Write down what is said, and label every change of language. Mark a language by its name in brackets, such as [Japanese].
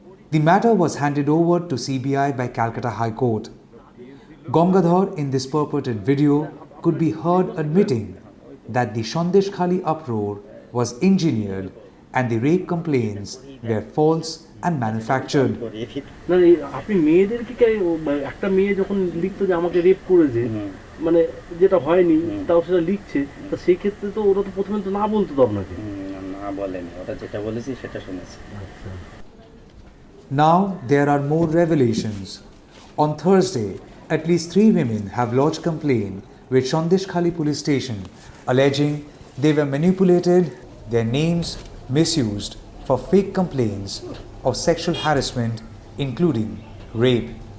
[English] The matter was handed over to CBI by Calcutta High Court. Gangadhar in this purported video could be heard admitting that the Sandeshkhali uproar was engineered and the rape complaints were false and manufactured. [Bangla] আপনি মেয়েদেরকে একটা মেয়ে যখন লিখতো যে আমাকে rape করেছে মানে যেটা হয়নি তাও সেটা লিখছে তো সেই ক্ষেত্রে তো ওরা তো প্রথমে তো না বলতো তো আপনাকে না বলেনি ওটা যেটা বলেছি সেটা শুনেছি [English] Now there are more revelations. On Thursday, at least 3 women have lodged complaint with Sandeshkhali police station alleging they were manipulated, their names misused for fake complaints of sexual harassment, including rape.